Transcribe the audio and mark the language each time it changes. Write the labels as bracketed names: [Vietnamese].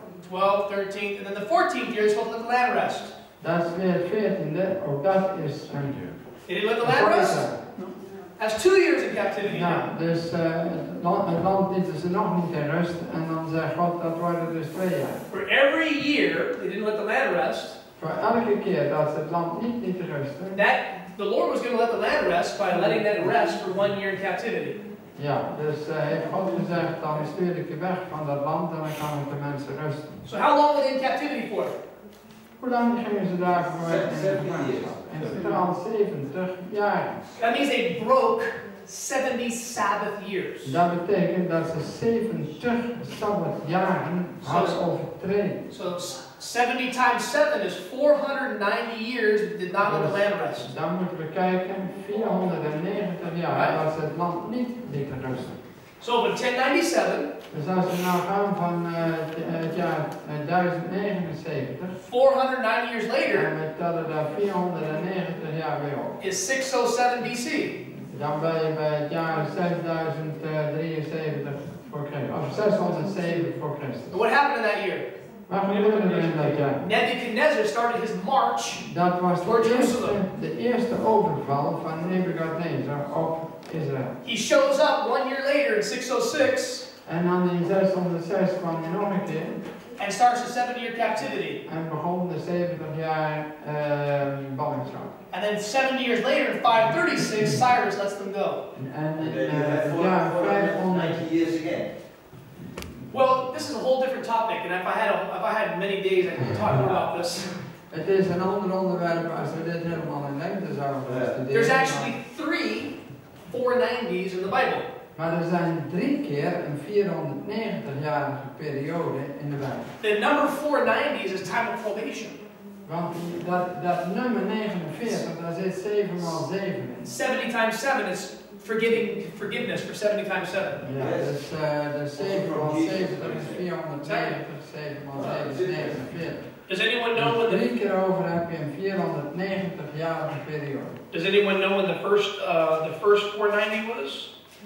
[English] 12th, 13th, and then the 14th year is supposed to let the land rest. [Dutch] Dat is weer het 14e, ook dat is een [English] They didn't let the land rest? That's 2 years in captivity. [Dutch] Ja, dus het land lieten ze nog niet in rust en dan zegt God dat worden dus 2 jaar. [English] For every year they didn't let the land rest, [Dutch] Voor elke keer dat ze het land niet lieten rusten, [English] the Lord was going to let the land rest by letting that rest for 1 year in captivity. [Dutch] ja, dus heeft God gezegd, dan stuur ik je weg van dat land en dan gaan de mensen rusten. [English] So how long were they in captivity for? [Dutch] Hoe lang gingen ze daarvoor in gevangenschap? In totaal 70 jaar. [English] That means they broke 70 Sabbath years. [Dutch] Dat betekent dat ze 70 Sabbatjaren hadden overtreden. [English] So 70 times 7 is 490 years that did not let the land rest. [Dutch] Dan moeten we kijken, 490 jaar dat ze het land niet lieten rusten. [English] So in 1097, [Dutch] dus als we nou gaan van het jaar 1079, [English] 490 years [Dutch] en [English] later, [Dutch] we tellen daar 490 jaar weer op. [English] is 607 BC. [Dutch] Dan ben je bij het jaar 6073 voor Christus, of 607 voor Christus. [English] What happened in that year? [Dutch] Wat gebeurde er in dat jaar? [English] Nebuchadnezzar started his march. [Dutch] Dat was [English] Toward Jerusalem. [Dutch] de eerste overval van Nebukadnezar op Israël. [English] He shows up 1 year later in 606 [Dutch] En dan in 606 kwam hij nog een keer [English] and starts a 7-year captivity. [Dutch] en begon de 70 jaar ballingschap. [English] And then 7 years later in 536, Cyrus lets them go. [Dutch] En in het jaar 500. [English] years again. Well, this is a whole different topic, and if I had many days, I could talk more about this. [Dutch] Het is een ander onderwerp als we dit helemaal in lengte zouden studeren. [English] There's actually 3 490s in the Bible. [Dutch] Maar er zijn 3 keer een 490-jarige periode in de Bijbel. [English] The number 490s is time of probation. [Dutch] Want dat nummer 49, daar zit 7 x 7 in. [English] 70 times 7 is forgiveness for 70 times 7. [Dutch] Ja, dus 7 x 70 is 490, 7 x 7 is 49. [English] Does anyone know when [Dutch] 3 keer over heb je een 490-jarige periode. [English] Does anyone know when the first 490 was?